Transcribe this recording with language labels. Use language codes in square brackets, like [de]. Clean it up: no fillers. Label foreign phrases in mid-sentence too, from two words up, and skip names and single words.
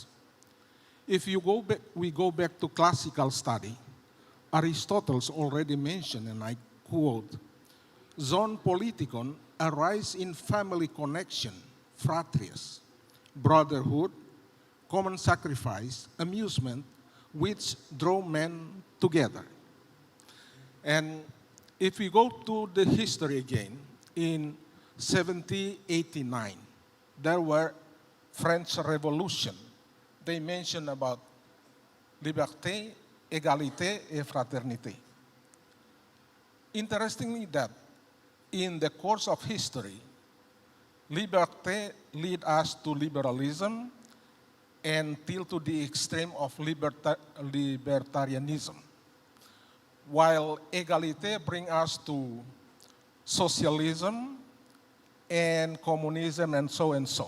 [en] If we go back to classical study, Aristotle's already mentioned, and I quote, [el] "Ζῷον πολιτικόν [en] arise in family connection, fratries, brotherhood, common sacrifice, amusement, which draw men together." And if we go to the history again, in 1789, there were French Revolution. They mentioned about [fr] liberté, égalité, et fraternité. [en] Interestingly that in the course of history, liberté lead us to liberalism until to the extreme of libertarianism, while égalité bring us to socialism and communism and so and so.